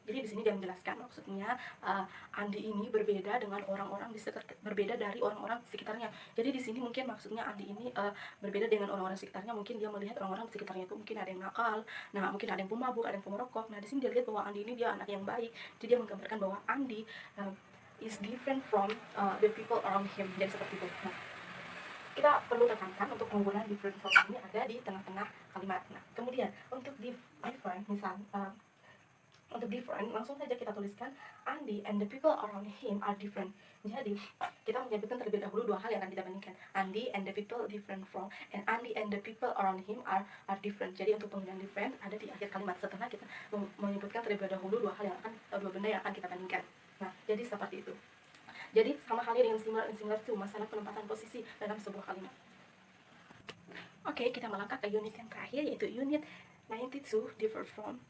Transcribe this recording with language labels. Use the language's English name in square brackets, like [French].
[Indonesian] Jadi di sini dia menjelaskan maksudnya Andi ini berbeda dengan orang-orang berbeda dari orang-orang sekitarnya. Jadi di sini mungkin maksudnya Andi ini berbeda dengan orang-orang sekitarnya. Mungkin dia melihat orang-orang sekitarnya itu mungkin ada yang nakal, nah mungkin ada yang pemabuk, ada yang pemerokok. Nah di sini dia lihat bahwa Andi ini dia anak yang baik. Jadi dia menggambarkan bahwa [English] Andi is different from the people around him. [Indonesian] Jadi seperti itu. Nah, kita perlu tekankan untuk penggunaan different from ini ada di tengah-tengah kalimat. Nah, kemudian untuk different, misal untuk different, langsung saja kita tuliskan [English] Andy and the people around him are different. [Indonesian] Jadi, kita menyebutkan terlebih dahulu dua hal yang akan kita bandingkan. [English] Andy and the people different from, and Andy and the people around him are different. [Indonesian] Jadi, untuk penggunaan different ada di akhir kalimat setelah kita menyebutkan terlebih dahulu dua benda yang akan kita bandingkan. Nah, jadi seperti itu. Jadi, sama halnya dengan similar and similar to, masalah penempatan posisi dalam sebuah kalimat. Oke, kita melangkah ke unit yang terakhir, yaitu unit 92 differ from.